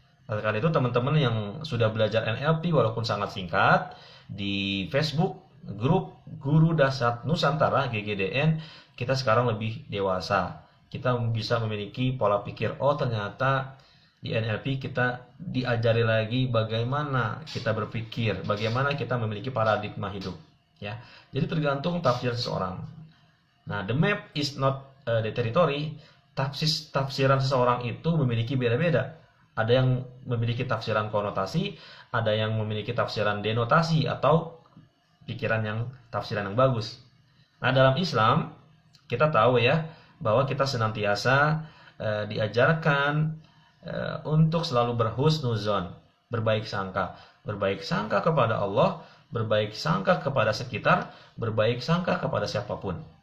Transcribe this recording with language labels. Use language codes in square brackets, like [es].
[id] Oleh karena itu teman-teman yang sudah belajar NLP walaupun sangat singkat di Facebook grup Guru Dasar Nusantara GGDN, kita sekarang lebih dewasa. Kita bisa memiliki pola pikir, oh ternyata di NLP kita diajari lagi bagaimana kita berpikir, bagaimana kita memiliki paradigma hidup ya. Jadi tergantung tafsir seseorang. [en] Nah, the map is not the territory. [id] Tafsiran seseorang itu memiliki beda-beda. Ada yang memiliki tafsiran konotasi, ada yang memiliki tafsiran denotasi atau tafsiran yang bagus. Nah, dalam Islam kita tahu ya bahwa kita senantiasa diajarkan untuk selalu berhusnuzon, berbaik sangka kepada Allah, berbaik sangka kepada sekitar, berbaik sangka kepada siapapun.